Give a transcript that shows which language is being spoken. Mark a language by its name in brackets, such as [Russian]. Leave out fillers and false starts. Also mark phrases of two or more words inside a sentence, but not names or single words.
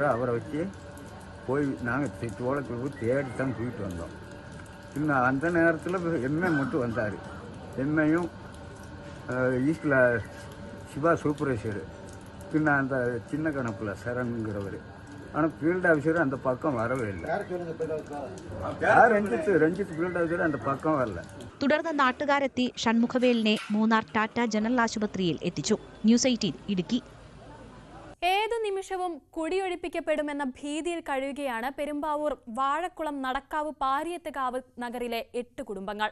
[Tamil] அவரை வச்சு போய் நாங்கள் சோளத்துக்கு தேடி தான் தூக்கிட்டு வந்தோம். இன்னும் அந்த நேரத்தில் எம்ஏ மட்டும் வந்தார். எம்ஏயும் ஈஸ்டில் சிவா சூப்பர்வைசரு, பின்ன அந்த சின்ன கணப்பில் சரணுங்கிறவர். ஆனால் ஃபீல்டு ஆஃபீஸர் அந்த பக்கம் வரவே இல்லை. രഞ്ജിത്ത് [English] field officer [Tamil] அந்த பக்கம் வரல. [Malayalam] തുടർന്ന് നാട്ടുകാരെത്തി ഷൺമുഖവേലിനെ മൂന്നാർ ടാറ്റ ജനറൽ ആശുപത്രിയിൽ എത്തിച്ചു. ന്യൂസ് 18 ഇടുക്കി. ഏതു നിമിഷവും കുടിയൊഴിപ്പിക്കപ്പെടുമെന്ന ഭീതിയിൽ കഴിയുകയാണ് പെരുമ്പാവൂർ വാഴക്കുളം നടക്കാവ് പാരിയത്തുകാവ് നഗറിലെ 8 കുടുംബങ്ങൾ.